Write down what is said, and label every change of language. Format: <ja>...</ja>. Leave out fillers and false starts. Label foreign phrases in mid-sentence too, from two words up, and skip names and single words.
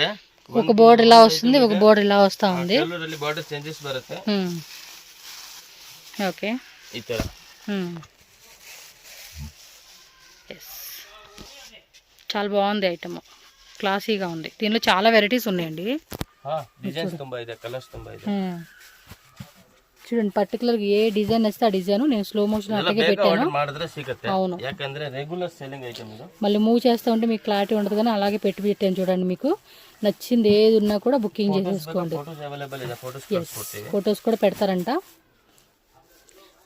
<te>ఒక బోర్డర్ ఇలా వస్తుంది, ఒక బోర్డర్ ఇలా వస్తా ఉంది.</te> <en>colour border changes</en> <kn>బರುತ್ತೆ.</kn> <te>ఓకే,</te> <kn>ఈ ತರ.</kn> <te>చాలా బాగుంది ఐటమ్, క్లాసీగా ఉంది. దీనిలో చాలా వెరైటీస్ ఉన్నాయండి.</te> <kn>డిజైన్స్ ತುಂಬಾ ಇದೆ, కలర్స్ ತುಂಬಾ ಇದೆ.</kn> <te>చూడండి, పర్టికులర్ ఏ డిజైన్ వస్తే ఆ డిజైన్ నేను</te> <en>slow motion</en> <te>అలాగే పెట్టాను. అవును, ಯಾಕಂದ್ರೆ</te> <en>regular selling item</en> <te>ఇది. మళ్ళీ మూవ్ చేస్తూ ఉంటే మీకు క్లారిటీ ఉండదు, కానీ అలాగే పెట్టి పెట్టాను చూడండి. మీకు నచ్చింది ఏది ఉన్నా కూడా బుకింగ్ చేసేసుకోండి. ఫొటోస్ కూడా పెడతారంట.</te>